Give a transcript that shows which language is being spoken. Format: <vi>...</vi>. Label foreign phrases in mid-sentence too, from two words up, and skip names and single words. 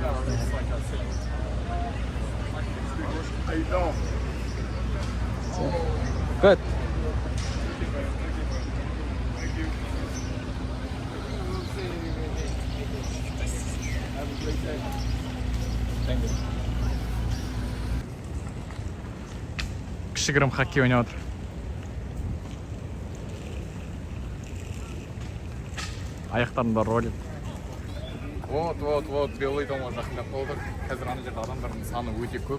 <en>How you doing? Good. Thank you. Have a great day. Thank you.</en> <kk>Кішігірім хоккей ойнап отыр. Аяқтарында ролик. Вот,</kk> <ru>белый домға</ru> <kk>жақындап қалдық. Қазір ана жерде адамдардың саны өте көп.</kk>